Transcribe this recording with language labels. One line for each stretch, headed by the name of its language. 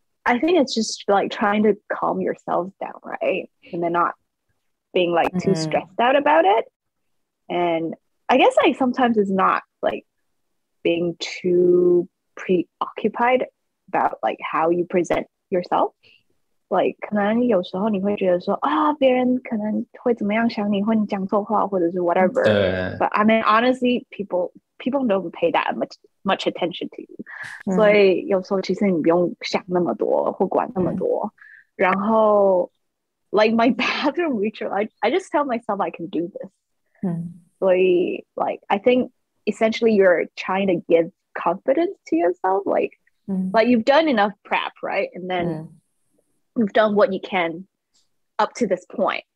English: I think it's just like trying to calm yourself down, right? And then not being like too stressed out about it. And I guess like sometimes it's not like being too preoccupied about like how you present yourself.
Chinese: Like 可能有时候你会觉得说别人可能会怎么样想你，或你讲错话，或者是 whatever.
English: But I mean, honestly, people don't pay that much attention to you.
Chinese: 所以有时候其实你不用想那么多或管那么多。然后
English: like my bathroom ritual, I just tell myself I can do this.
Chinese: 所以
English: like I think essentially you're trying to give confidence to yourself, like Like you've done enough prep, right? And then you've done what you can up to this point.